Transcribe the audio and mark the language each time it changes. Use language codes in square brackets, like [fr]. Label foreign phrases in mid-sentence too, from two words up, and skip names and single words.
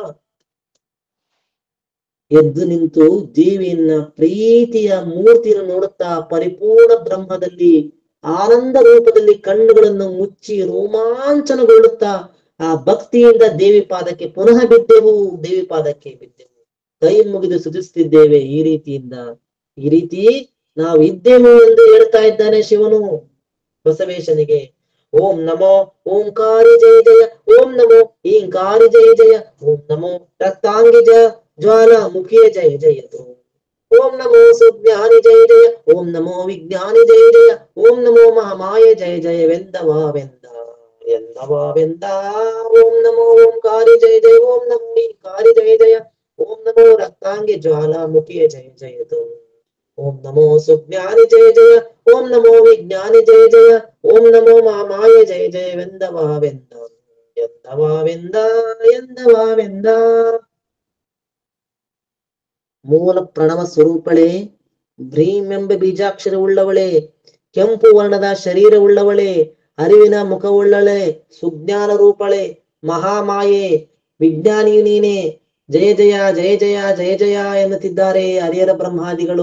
[kn] ಎದ್ದು ನಿಂತು ದೇವಿಯನ್ನ ಪ್ರೀತಿಯ ಮೂರ್ತಿಯನ್ನು ನೋಡುತ್ತಾ ಪರಿಪೂರ್ಣ ಬ್ರಹ್ಮದಲ್ಲಿ ಆನಂದ ರೂಪದಲ್ಲಿ ಕಣ್ಣುಗಳನ್ನು ಮುಚ್ಚಿ ರೋಮಾಂಚನಗೊಳ್ಳುತ್ತಾ ಆ ಭಕ್ತಿಯಿಂದ ದೇವಿ ಪಾದಕ್ಕೆ ಪುನಃ ಬಿದ್ದೆವು, ದೇವಿ ಪಾದಕ್ಕೆ ಬಿದ್ದೆವು, ಕೈ ಮುಗಿದು ಸ್ತುತಿಸುತ್ತಿದ್ದೇವೆ. ಈ ರೀತಿಯಿಂದ ಈ ರೀತಿ ನಾವು ಇದ್ದೇವೆ ಎಂದು ಹೇಳ್ತಾ ಇದ್ದಾನೆ ಶಿವನು ಬಸವೇಶನಿಗೆ. ಓಂ ನಮೋ ಓಂಕಾರಿ ಜಯ ಜಯ, ಓಂ ನಮೋ ಈಂಕಾರಿ ಜಯ ಜಯ, ಓಂ ನಮೋ ರಕ್ತಾಂಗಿ ಜ್ವಾಲಾ ಮುಖಿಯ ಜಯ ಜಯತು, ಓಂ ನಮೋ ಸುಜ್ಞಾನಿ ಜಯ ಜಯ, ಓಂ ನಮೋ ವಿಜ್ಞಾನಿ ಜಯ ಜಯ, ಓಂ ನಮೋ ಮಹಾಮಾಯ ಜಯ ಜಯವೆಂದವಾವೆಂದ ಎಂದವಾವೆಂದ. ಓಂ ನಮೋ ಓಂಕಾರಿ ಜಯ ಜಯ, ಓಂ ನಮೋ ಈಂಕಾರಿ ಜಯ ಜಯ, ಓಂ ನಮೋ ರಕ್ತಾಂಗಿ ಜ್ವಾಲಾ ಮುಖಿಯ ಜಯ ಜಯತು, ಓಂ ನಮೋ ಸುಜ್ಞಾನಿ ಜಯ ಜಯ, ಓಂ ನಮೋ ವಿಜ್ಞಾನಿ ಜಯ ಜಯ, ಓಂ ನಮೋ ಮಹಾಮಾಯ ಜಯ ಜಯವೆಂದವಾವೆಂದ ಎಂದವಾವೆಂದ ಎಂದವಾವೆಂದ. ಮೂಲ ಪ್ರಣವ ಸ್ವರೂಪಳೆ, ಭ್ರೀಂ ಎಂಬ ಬೀಜಾಕ್ಷರ ಉಳ್ಳವಳೆ, ಕೆಂಪು ವರ್ಣದ ಶರೀರ ಉಳ್ಳವಳೆ, ಅರಿವಿನ ಮುಖವುಳ್ಳಳೆ, ಸುಜ್ಞಾನ ರೂಪಳೆ, ಮಹಾಮಾಯೆ, ವಿಜ್ಞಾನಿ ನೀನೆ, ಜಯ ಜಯ ಜಯ ಜಯ ಜಯ ಜಯ ಎನ್ನುತ್ತಿದ್ದಾರೆ ಹರಿಹರ ಬ್ರಹ್ಮಾದಿಗಳು.